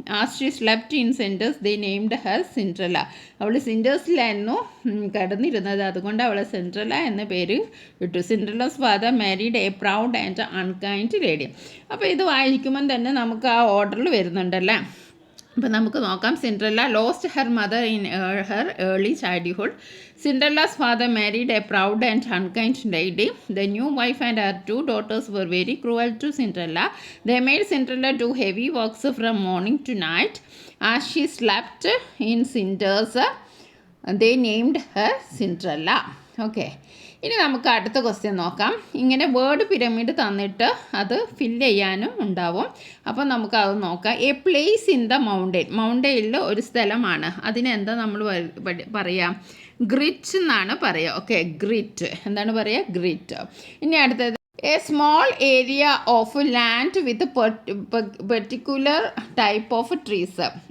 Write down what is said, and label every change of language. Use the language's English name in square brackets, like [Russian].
[English] As she slept in cinders they named her Cinderella. [Malayalam] അവൾ സിൻറ്റേഴ്സിലായിരുന്നു കിടന്നിരുന്നത്, അതുകൊണ്ട് അവളെ സിൻഡ്രല്ല എന്ന പേര് ഇട്ടു. [English] Cinderella's father married a proud and unkind lady. [Malayalam] അപ്പോൾ ഇത് വായിക്കുമ്പം തന്നെ നമുക്ക് ആ ഓർഡറിൽ വരുന്നുണ്ടല്ലേ. അപ്പോൾ നമുക്ക് നോക്കാം. [English] Cinderella lost her mother in her early childhood. Cinderella's father married a proud and unkind lady. The new wife and her 2 daughters were very cruel to Cinderella. They made Cinderella do heavy works from morning to night. As she slept in cinders, they named her Cinderella. [Malayalam] Okay, ഇനി നമുക്ക് അടുത്ത question നോക്കാം. ഇങ്ങനെ word pyramid തന്നിട്ട് അത് fill ചെയ്യാനും ഉണ്ടാവും. അപ്പോൾ നമുക്ക് അത് നോക്കാം. [English] A place in the mountain. [Malayalam] മൗണ്ടെയിനിൽ ഒരു സ്ഥലമാണ്, അതിനെന്താ നമ്മൾ പറയാം, ഗ്രിറ്റ് എന്നാണ് പറയുക. ഓക്കെ, ഗ്രിറ്റ് എന്താണ് പറയുക, ഗ്രിറ്റ്. ഇനി അടുത്തത് [English] A small area of land with particular type of trees.